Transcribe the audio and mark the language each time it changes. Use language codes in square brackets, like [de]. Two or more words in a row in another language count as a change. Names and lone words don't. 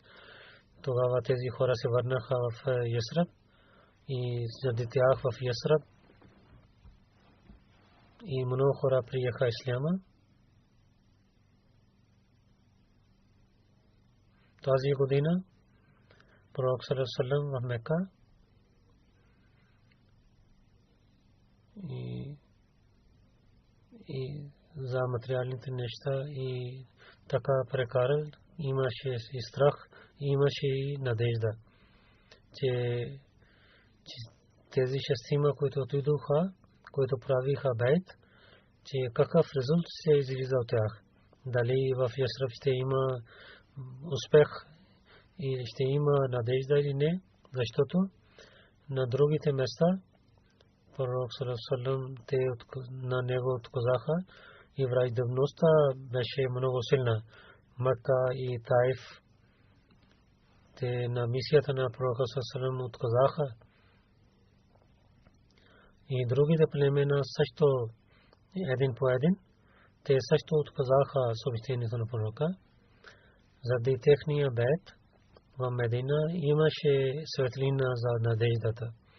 [bg] Тогава тези хора се върнаха в Ясраб и заради тях в Ясраб и много хора приеха исляма. Тази година пророк [ar] صلى الله عليه وسلم [bg] в Мека и за материалните неща и така прекарал, имаше и страх, имаше и надежда, че тези шестима, които отидоха, които правиха бейт, че какъв резултат се излиза от тях. Дали в Ясраб ще има успех и ще има надежда или не, защото на другите места пророк [ar] صلى الله عليه وسلم [bg] те на него отказаха и враждебността беше много силна. Макка и Таиф те на мисията на пророка [ar] صلى الله عليه وسلم [bg] отказаха. И другите племена също един по един те също отказаха съобщението на пророка. Заради техния бейт в Медина имаше светлина за надеждата.